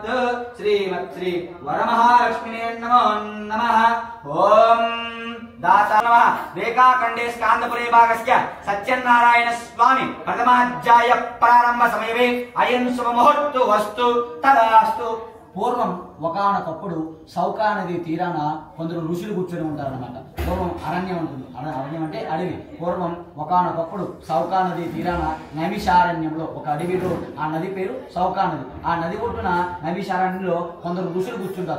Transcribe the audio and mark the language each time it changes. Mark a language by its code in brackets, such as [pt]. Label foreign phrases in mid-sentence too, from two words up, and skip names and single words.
[sa] श्री वरमहालक्ष्मी नमो नमः. ओम दाता नमः. रेखाखंडे स्कांदपुरे भागस्य सत्यनारायण स्वामी प्रथमाध्याय प्रारंभ समये अयं शुभ मुहूर्तु वस्तु तदास्तु. [te] పూర్వం ఒకానొకప్పుడు సౌకా నది తీరాన కొందరు ఋషులు కూర్చొని ఉంటారన్నమాట. పూర్వం అరణ్యం ఉంటుంది. అరణ్యం అంటే అడవి. పూర్వం ఒకానొకప్పుడు సౌకా నది తీరాన నైమిషారణ్యంలో ఒక అడవిలో, ఆ నది పేరు సౌకా నది. ఆ నది ఒడ్డున నైమిషారణ్యంలో కొందరు ఋషులు కూర్చుంటారు.